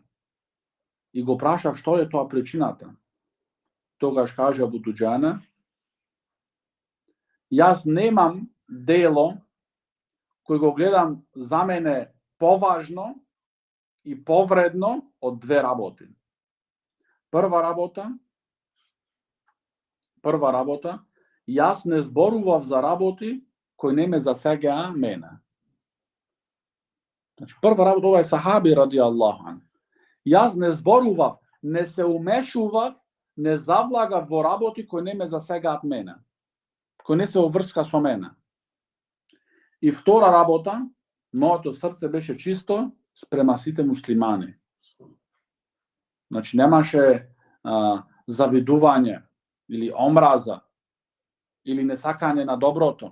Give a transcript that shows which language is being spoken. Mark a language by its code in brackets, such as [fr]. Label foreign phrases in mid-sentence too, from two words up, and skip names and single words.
[mk] И го прашав што е тоа причината. Тогаш каже Абу Дуџана, јас немам дело кој го гледам за мене поважно и повредно од две работи. Прва работа, јас не зборував за работи кои не ме засегаа мене. Значи, прва работа, ова е сахаби [ar] رضي الله عن. [mk] Јас не зборував, не се умешував, не завлагав во работи кои не ме засегаат мене, кои не се оврска со мене. И втора работа, моето срце беше чисто спрема сите муслимани. Значи, немаше завидување, или омраза, или несакање на доброто.